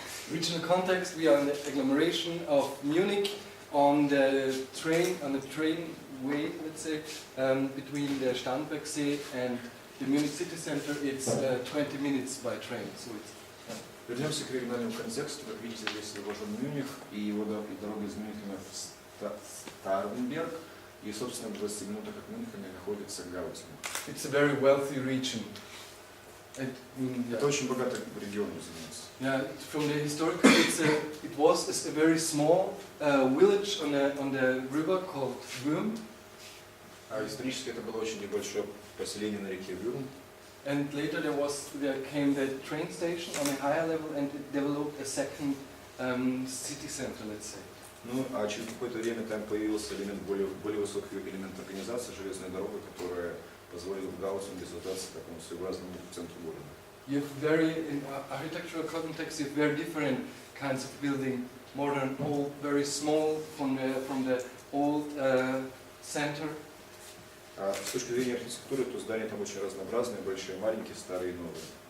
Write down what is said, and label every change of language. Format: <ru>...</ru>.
<en>additional context, we are in the agglomeration of Munich on the train way, let's say, between the Starnbergsee and the Munich city center. It's 20 minutes by train, so it's.</en> <ru>Вернемся к региональному контексту. Как видите, здесь изображен Мюнхен и его дорога из Мюнхена в Старнберг. И, собственно, в 20 минутах от Мюнхена находится Гаутинг.</ru> <en>It's a very wealthy region.</en> <ru>Это очень богатый регион, разумеется.</ru> <en>Yeah, from the historical, it was a very small village on the river called Würm.</en> <ru>А исторически это было очень небольшое поселение на реке Würm.</ru> <en>And later there came the train station on a higher level, and it developed a second city center, let's say.</en> <ru>Ну, а через какое-то время там появился более высокий элемент организации, железная дорога, которая позволила в Гаутинге создаться такому своеобразному центру города.</ru> <en>You have in architectural context, you have very different kinds of building, modern, old, very small from the old center.</en> <ru>А с точки зрения архитектуры, то здания там очень разнообразные, большие, маленькие, старые и новые.</ru>